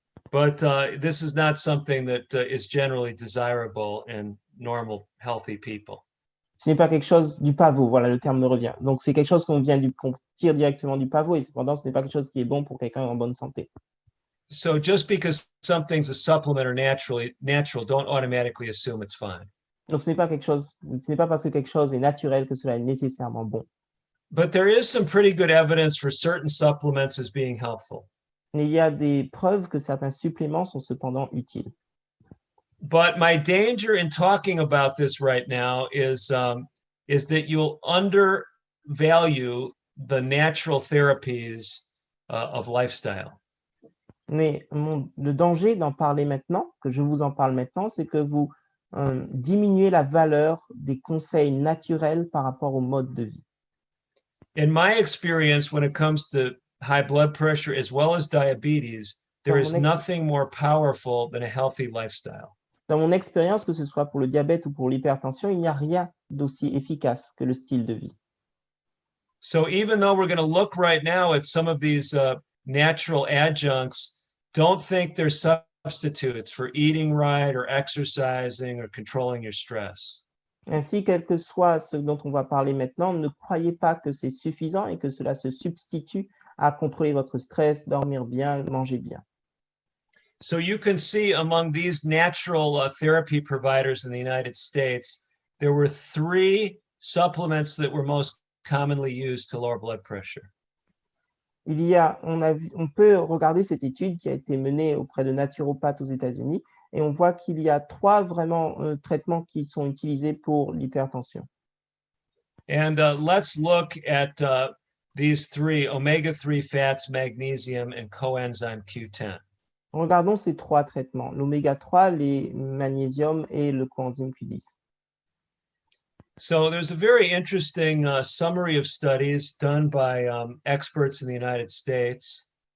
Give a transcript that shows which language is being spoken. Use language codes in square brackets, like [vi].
[en] But this is not something that is generally desirable in normal, healthy people. [fr] Ce n'est pas quelque chose du pavot, voilà, le terme me revient. Donc, c'est quelque chose qu'on tire directement du pavot et cependant, ce n'est pas quelque chose qui est bon pour quelqu'un en bonne santé. [en] So just because something's a supplement or natural, don't automatically assume it's fine. [fr] Donc, ce n'est pas parce que quelque chose est naturel que cela est nécessairement bon. [en] But there is some pretty good evidence for certain supplements as being helpful. [fr] Mais il y a des preuves que certains suppléments sont cependant utiles. [en] But my danger in talking about this right now is that you'll undervalue the natural therapies of lifestyle. [fr] Mais le danger d'en parler maintenant, que je vous en parle maintenant, c'est que vous diminuez la valeur des conseils naturels par rapport au mode de vie. [en] In my experience, when it comes to high blood pressure as well as diabetes, there is nothing more powerful than a healthy lifestyle. [fr] Dans mon expérience, que ce soit pour le diabète ou pour l'hypertension, il n'y a rien d'aussi efficace que le style de vie. [en] So even though we're going to look right now at some of these natural adjuncts, don't think they're substitutes for eating right or exercising or controlling your stress. [fr] Ainsi, quel que soit ce dont on va parler maintenant, ne croyez pas que c'est suffisant et que cela se substitue à contrôler votre stress, dormir bien, manger bien. [en] So you can see among these natural therapy providers in the United States, there were 3 supplements that were most commonly used to lower blood pressure. [fr] On peut regarder cette étude qui a été menée auprès de naturopathes aux États-Unis et on voit qu'il y a 3 vraiment traitements qui sont utilisés pour l'hypertension. [en] And let's look at these 3, omega-3 fats, magnesium, and coenzyme Q10. [fr] Regardons ces 3 traitements, l'oméga 3, les magnésium et le coenzyme Q10. [en] So there's a very interesting summary of studies done by experts in the United States.